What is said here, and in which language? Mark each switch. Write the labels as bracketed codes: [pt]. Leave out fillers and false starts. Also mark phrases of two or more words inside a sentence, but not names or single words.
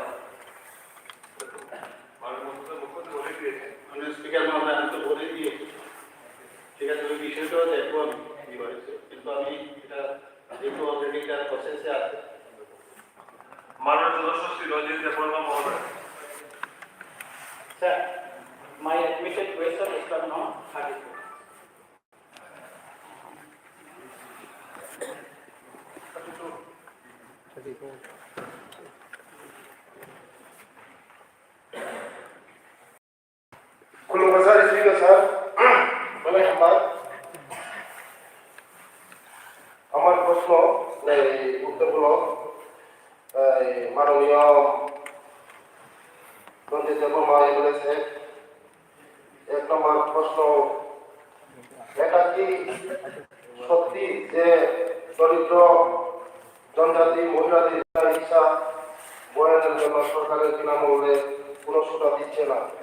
[bn] ধন্যবাদ। মাননীয় মুখ্যমন্ত্রী স্পিকার মহোদয়, আমি তো বলে দিয়েছি, ঠিক আছে, ওই বিষয়টাও দেখবো আমি কি হয়েছে, কিন্তু আমি এটা যেহেতু অলরেডি তার প্রসেসে আছে। মাননীয় সদস্য শ্রী রঞ্জিত দেববর্মা মহোদয়। [en] Sir, my admitted question is not 32. [trp] खुलुमबाय सार, स्पिकार सार। [bn] বলে আমার প্রশ্ন উত্তরগুলো মাননীয় রঞ্জিত দেববর্মা এমএলএ সাহেব। 1 নম্বর প্রশ্ন, এটা কি সত্যি যে দরিদ্র জনজাতি মহিলাদের চিকিৎসা বয়ানের জন্য সরকারের বিনামূল্যে কোনো সুবিধা দিচ্ছে না?